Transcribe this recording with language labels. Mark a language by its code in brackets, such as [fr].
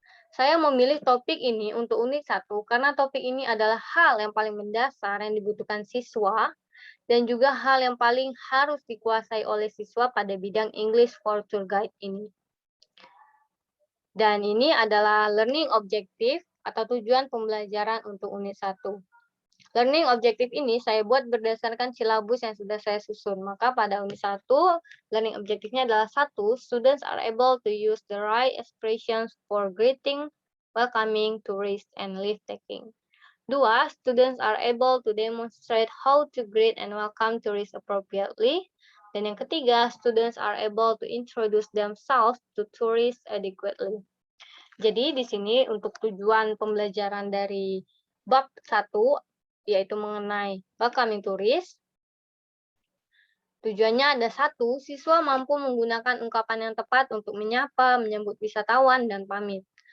[id] Saya memilih topik ini untuk unit 1 karena topik ini adalah hal yang paling mendasar yang dibutuhkan siswa dan juga hal yang paling harus dikuasai oleh siswa pada bidang English for Tour Guide ini. Dan ini adalah learning objective atau tujuan pembelajaran untuk unit 1. Learning objective ini saya buat berdasarkan silabus yang sudah saya susun. Maka pada unit 1, learning objective-nya adalah 1. [en] Students are able to use the right expressions for greeting, welcoming, tourist, and leave taking. 2. Students are able to demonstrate how to greet and welcome tourists appropriately. [id] Dan yang ketiga, [en] students are able to introduce themselves to tourists adequately. [id] Jadi di sini untuk tujuan pembelajaran dari bab 1, yaitu mengenai welcoming tourist. Tujuannya ada 1, siswa mampu menggunakan ungkapan yang tepat untuk menyapa, menyambut wisatawan, dan pamit.